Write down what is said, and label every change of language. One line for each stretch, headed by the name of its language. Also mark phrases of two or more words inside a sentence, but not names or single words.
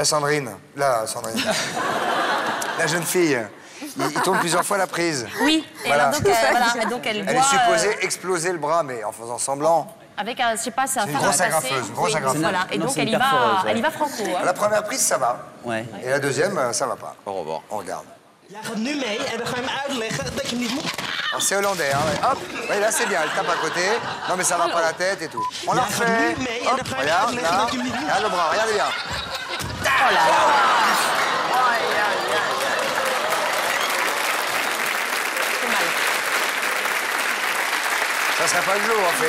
French: La Sandrine. La jeune fille. Il tourne plusieurs fois la prise. Oui, et voilà. alors donc elle doit... Elle est supposée exploser le bras, mais en faisant semblant. Avec un, je sais pas, c'est un C'est fer une grosse à passer. agrafeuse, une grosse agrafeuse. Voilà, et Non, donc c'est elle une y perforeuse, va, elle y va franco. Hein. La première prise, ça va. Ouais. Et la deuxième, ça va pas. Au revoir. On regarde.
Dutch: Jij gaat nu mee en dan ga je hem uitleggen dat je hem niet moet...
French: Alors c'est hollandais, hein, ouais. Hop, oui, là c'est bien, elle tape à côté. Non mais ça va pas la tête et tout. On la refait. Hop, regarde, là. Regarde le bras, regardez bien. Oh là là. C'est mal. Ça serait pas le jour, Ophélie.